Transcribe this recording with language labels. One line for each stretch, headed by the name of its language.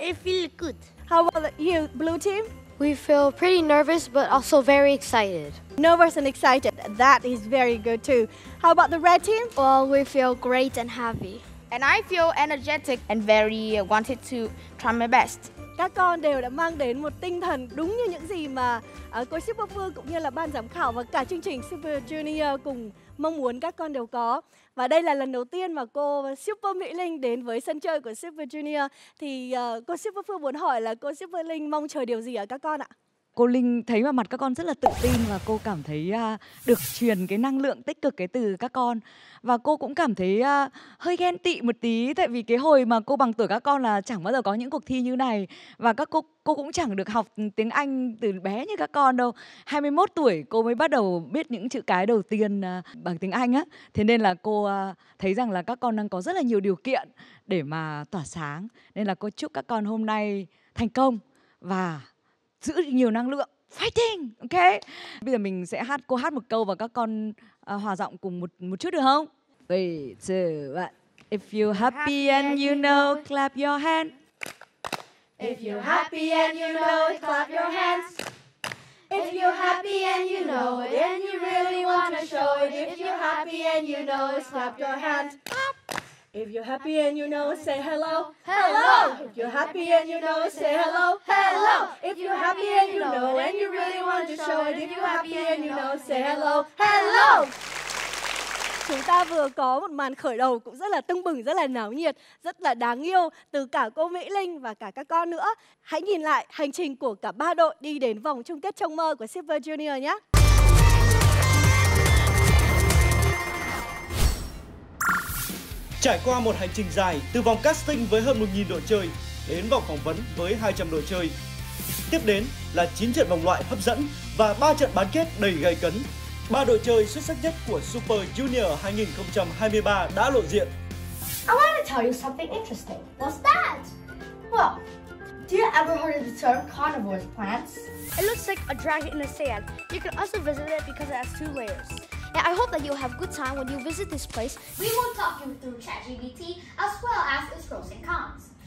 English: It feels good. How about you, Blue team? We feel pretty nervous, but also very excited. Nervous and excited. That is very good too. How about the red team? Well, we feel great and happy. And I feel energetic and very wanted to try my best.
Vietnamese: Các con đều đã mang đến một tinh thần đúng như những gì mà cô Super Phương cũng như là ban giám khảo và cả chương trình Super Junior cùng mong muốn các con đều có. Và đây là lần đầu tiên mà cô Super Mỹ Linh đến với sân chơi của Super Junior. Thì cô Super Phương muốn hỏi là cô Super Linh mong chờ điều gì ở các con ạ? Cô Linh thấy vào mặt các con rất là tự tin và cô cảm thấy được truyền cái năng lượng tích cực cái từ các con. Và cô cũng cảm thấy hơi ghen tị một tí, tại vì cái hồi mà cô bằng tuổi các con là chẳng bao giờ có những cuộc thi như này. Và cô cũng chẳng được học tiếng Anh từ bé như các con đâu. 21 tuổi cô mới bắt đầu biết những chữ cái đầu tiên bằng tiếng Anh á. Thế nên là cô thấy rằng là các con đang có rất là nhiều điều kiện để mà tỏa sáng. Nên là cô chúc các con hôm nay thành công và giữ nhiều năng lượng.
English: Fighting, ok?
Vietnamese: Bây giờ mình sẽ cô hát một câu và các con hòa giọng cùng một chút được không?
English: 3, 2, 1. If you're happy and you know, clap your hand. If you're happy and you know it, clap your hands. If you're happy and you know it, and you really want to show it. If you're happy and you know it, clap your hands. If you're happy and you know it, say hello, hello. If you're happy and you know it, say hello, hello. If you're happy and you know it, and you really want to show it. If you're happy and you know it, say hello, hello.
Vietnamese: Chúng ta vừa có một màn khởi đầu cũng rất là tưng bừng, rất là náo nhiệt, rất là đáng yêu từ cả cô Mỹ Linh và cả các con nữa. Hãy nhìn lại hành trình của cả ba đội đi đến vòng chung kết trong mơ của Super Junior nhé. Trải qua một hành trình dài từ vòng casting với hơn 1.000 đội chơi đến vòng phỏng vấn với 200 đội chơi. Tiếp đến là 9 trận vòng loại hấp dẫn và 3 trận bán kết đầy gay cấn. Ba đội chơi xuất sắc nhất của Super Junior 2023 đã lộ diện.
English: I want to tell you something interesting. What's that? Well, do you ever heard of the term carnivore plants? It looks like a dragon in the sand. You can also visit it because it has 2 layers. Yeah, I hope that you'll have a good time when you visit this place. We will talk you through ChatGPT as well as its pros and cons.